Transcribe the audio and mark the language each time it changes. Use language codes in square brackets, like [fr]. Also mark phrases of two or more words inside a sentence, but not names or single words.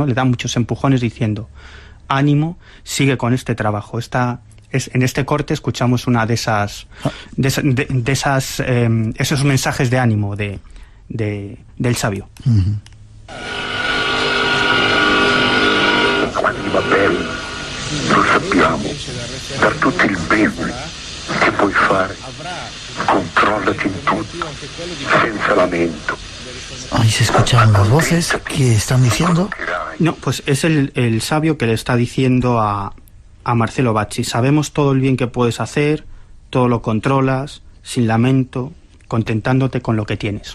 [es] Le da muchos empujones diciendo: ánimo, sigue con este trabajo. En este corte escuchamos una de esos mensajes de ánimo del sabio. [it] Va bene, lo sappiamo, per tutto il bene che puoi fare, controllati in tutto, senza lamento. [es] Ahí se escuchan las voces que están diciendo. No, pues es el sabio que le está diciendo a Marcello Bacci: sabemos todo el bien que puedes hacer, todo lo controlas, sin lamento, contentándote con lo que tienes.